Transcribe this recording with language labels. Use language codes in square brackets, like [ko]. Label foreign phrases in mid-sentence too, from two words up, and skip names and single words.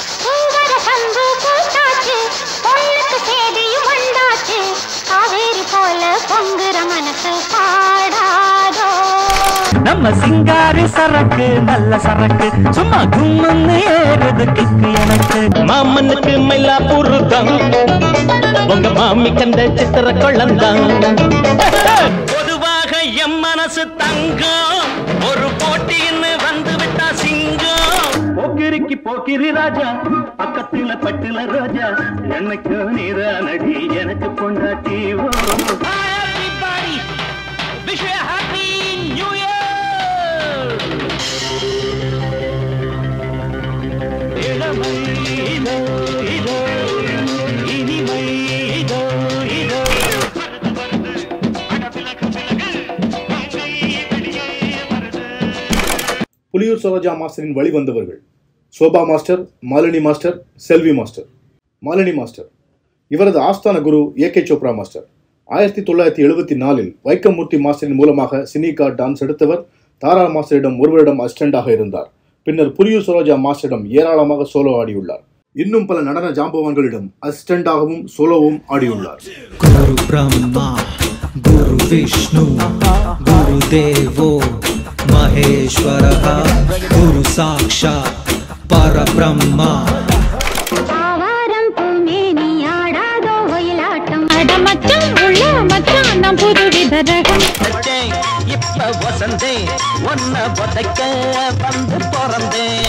[ta] நம்ம சிங்காரி சரக்கு நல்ல சரக்கு சும்மா கும்முன்னு ஏறுதுக்கு எனக்கு மாமனுக்கு மயிலாப்பூர் தான் உங்க மாமி கண்ட சித்திர கொள்ளந்தான். பொதுவாக எம் மனசு தங்கம், ஒரு போட்டின்னு வந்து விட்டா சிங்கம். போக்கிரிக்கு போக்கிரி ராஜா, பக்கத்துல பட்டுல ரோஜா, எனக்கு நீரானடி எனக்கு பொண்டாட்டி. [en] Wish you a happy new year. [ta] இளமை இதோ இதோ இனிமை இதோ இதோ. புலியூர் சரோஜா மாஸ்டரின் வழிவந்தவர்கள் சோபா மாஸ்டர், மாலினி மாஸ்டர், செல்வி மாஸ்டர். மாலினி மாஸ்டர் இவரது ஆஸ்தான குரு ஏகே சோப்ரா மாஸ்டர். 1974 வைக்கமூர்த்தி மாஸ்டரின் மூலமாக சினிகா டான்ஸ் எடுத்தவர் தாரா மாஸ்டரிடம் ஒரு வருடம் அசிஸ்டண்டாக இருந்தார். பின்னர் புலியூர் சரோஜா மாஸ்டரிடம் ஏராளமாக சோலோ ஆடியுள்ளார். இன்னும் பல நடன ஜாம்பவான்களிடம் அசிஸ்டண்டாகவும் சோலோவும் ஆடியுள்ளார். [sa] गुरु ब्रह्मा गुरु विष्णु गुरु देवो महेश्वर गुरु साक्षात् परब्रह्म. [ta] இப்ப வசந்தே ஒன்ன பொதைக்க வந்து பிறந்தே.